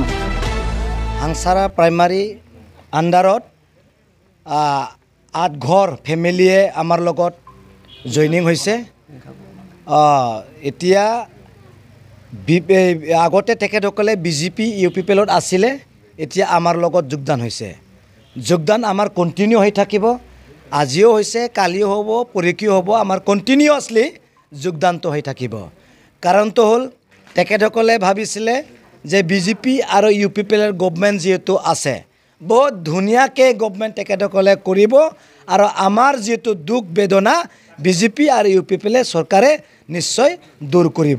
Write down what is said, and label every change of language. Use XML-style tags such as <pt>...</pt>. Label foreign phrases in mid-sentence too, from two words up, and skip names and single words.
<as>হাংচাৰা প্ৰাইমাৰী আণ্ডাৰত 8 ঘৰ ফেমিলিয়ে আমাৰ লগত জইনিং হৈছে। এতিয়া আগতে তেখেতসকলে বিজেপি ইউপিপিএলত আছিলে, এতিয়া আমাৰ লগত যোগদান হৈছে। যোগদান আমাৰ কন্টিনিউ হৈ থাকিব। আজিও হৈছে, কালিও হ'ব, পৰহিও হ'ব, আমাৰ কন্টিনিউৱাছলি যোগদানটো হৈ থাকিব। কাৰণটো হ'ল তেখেতসকলে ভাবিছিলে যে বিজেপি আৰু ইউপিপিএলৰ গভৰ্ণমেণ্ট যেহেতু আছে, বহুত ধুনীয়াকৈ গভৰ্ণমেণ্ট তেখেতসকলে কৰিব আৰু আমাৰ যেহেতু দুখ বেদনা বিজেপি আৰু ইউপিপিএলে চৰকাৰে নিশ্চয় দূৰ কৰিব।</as>